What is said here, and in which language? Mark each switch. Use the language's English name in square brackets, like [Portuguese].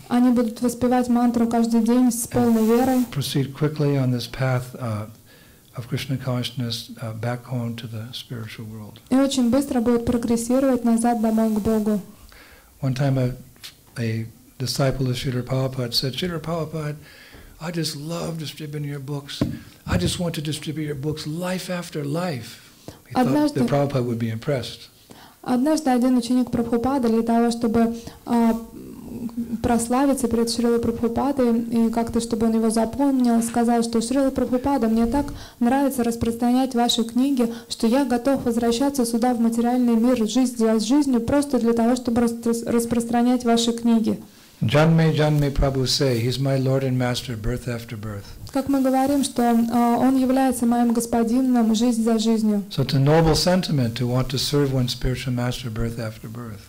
[Russian] Они будут воспевать мантру каждый день с полной верой. [English] Proceed quickly on this path of Krishna consciousness back home to the spiritual world. [Russian] И очень быстро будут прогрессировать назад домой к Богу. [English] One time a disciple of Srila Prabhupada said, Srila Prabhupada, I just love distributing your books. I just want to distribute your books life after life. He thought that Prabhupada would be impressed. [Russian] Однажды один ученик Прабхупады для того, чтобы прославиться перед Шрилой Прабхупадой и как-то, чтобы он его запомнил, сказал, что Шрила Прабхупада, мне так нравится распространять ваши книги, что я готов возвращаться сюда в материальный мир, жизнь за жизнью, просто для того, чтобы распространять ваши книги. [Bangla] Janme Janme Prabhu [English] say, he's my Lord and Master, birth after birth. [Russian] Как мы говорим, что он является моим господином жизнь за жизнью. [English] So it's a noble sentiment to want to serve one's spiritual master birth after birth.